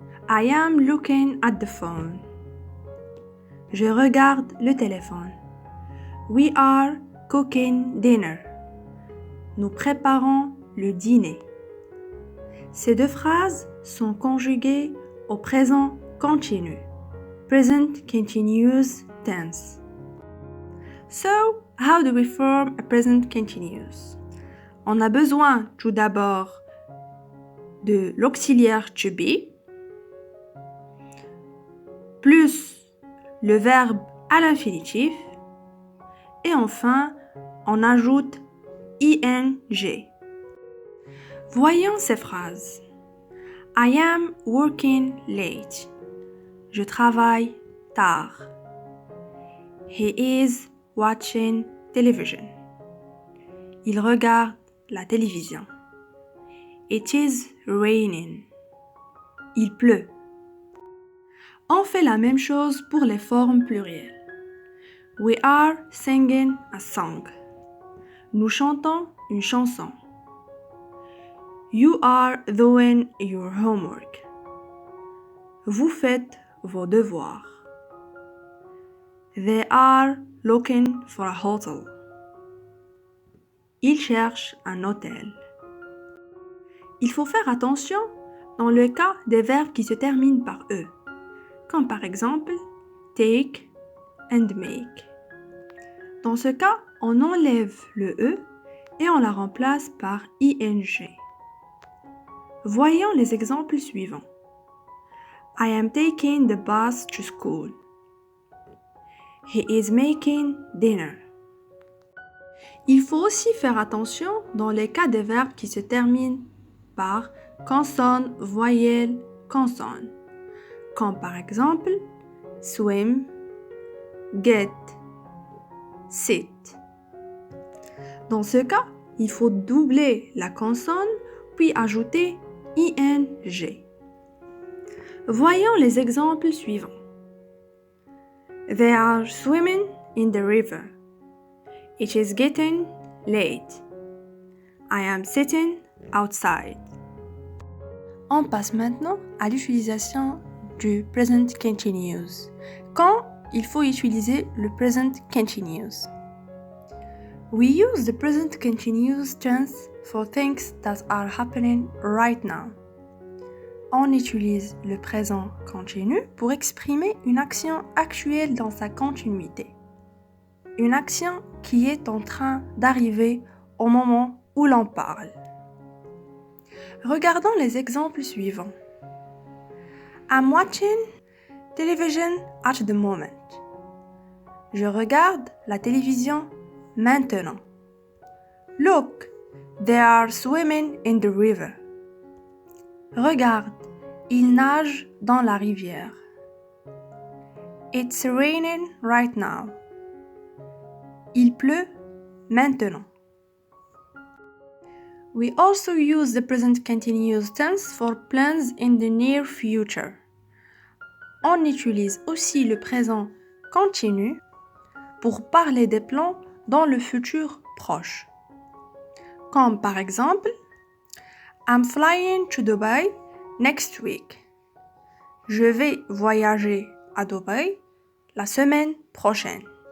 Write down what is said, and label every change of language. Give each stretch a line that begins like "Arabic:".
English: I am looking at the phone.
French: Je regarde le téléphone.
English: We are cooking dinner.
French: Nous préparons le dîner. Ces deux phrases sont conjuguées au présent continu,
English: present continuous tense. So, how do we form a present continuous?
French: On a besoin tout d'abord de l'auxiliaire to be, plus le verbe à l'infinitif, et enfin, on ajoute ing. Voyons ces phrases.
English: I am working late.
French: Je travaille tard.
English: He is watching television.
French: Il regarde la télévision.
English: It is raining.
French: Il pleut. On fait la même chose pour les formes plurielles.
English: We are singing a song.
French: Nous chantons une chanson.
English: You are doing your homework.
French: Vous faites vos devoirs.
English: They are looking for a hotel.
French: Ils cherchent un hôtel. Il faut faire attention dans le cas des verbes qui se terminent par E, comme par exemple take and make. Dans ce cas, on enlève le E et on la remplace par ing. Voyons les exemples suivants.
English: I am taking the bus to school. He is making dinner.
French: Il faut aussi faire attention dans les cas des verbes qui se terminent par consonne, voyelle, consonne, comme par exemple swim, get, sit. Dans ce cas, il faut doubler la consonne puis ajouter ing. Voyons les exemples suivants.
English: They are swimming in the river. It is getting late. I am sitting outside.
French: On passe maintenant à l'utilisation du present continuous. Quand il faut utiliser le present continuous.
English: We use the present continuous tense for things that are happening right now.
French: On utilise le présent continu pour exprimer une action actuelle dans sa continuité. Une action qui est en train d'arriver au moment où l'on parle. Regardons les exemples suivants.
English: I'm watching television at the moment.
French: Je regarde la télévision maintenant.
English: Look, they are swimming in the river.
French: Regarde, ils nagent dans la rivière.
English: It's raining right now.
French: Il pleut maintenant.
English: We also use the present continuous tense for plans in the near future.
French: On utilise aussi le présent continu pour parler des plans dans le futur proche. Comme par exemple,
English: I'm flying to Dubai next week.
French: Je vais voyager à Dubaï la semaine prochaine.